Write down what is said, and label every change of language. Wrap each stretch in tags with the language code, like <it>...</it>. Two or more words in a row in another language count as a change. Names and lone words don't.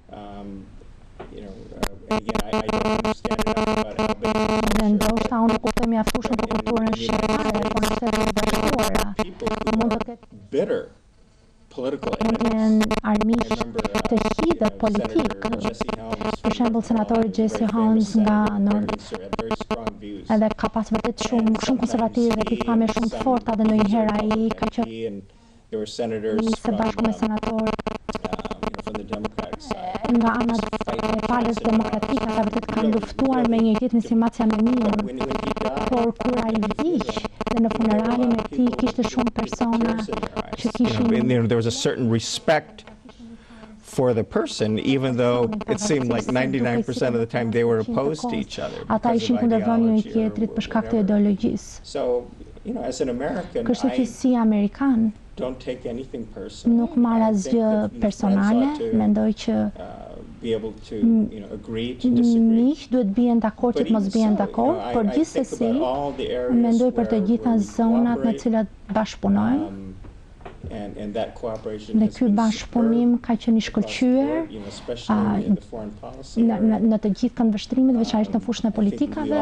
<sq>Dhe ndoshta unë nuk kuptoj mjaftueshëm për kulturën shqiptare, por në Shtetet e Bashkuara mund të ketë armiq të hidhët politik, për shembull senatori Jesse Helms nga edhe ka pas vërtet shumë konservativ dhe pikpamje shumë të forta dhe ndonjëherë ai ka qenë së bashku me senator nga ana e palës demokratike, ata vërtet kanë luftuar me një jetë si Macja Menin, por kur ai vdiq dhe në funeralin e tij kishte shumë persona që kishin</sq> <en>there was a certain respect for the person, even though it seemed like 99% of the time they were opposed to each other.</en> <sq>Ata ishin kundërvënë njëri tjetrit për shkak të ideologjisë.</sq> <en>So, you know, as an American,</en> <sq>kështu që si Amerikan,</sq> <en>don't take anything personal.</en> <sq>Nuk marr asgjë personale, mendoj që miq duhet bien dakord që të mos bien dakord, por gjithsesi mendoj për të gjitha zonat në të cilat bashkëpunojmë. Dhe ky bashkëpunim ka qenë I shkëlqyer në të gjithë këndvështrimet, veçanërisht në fushën e politikave.</sq>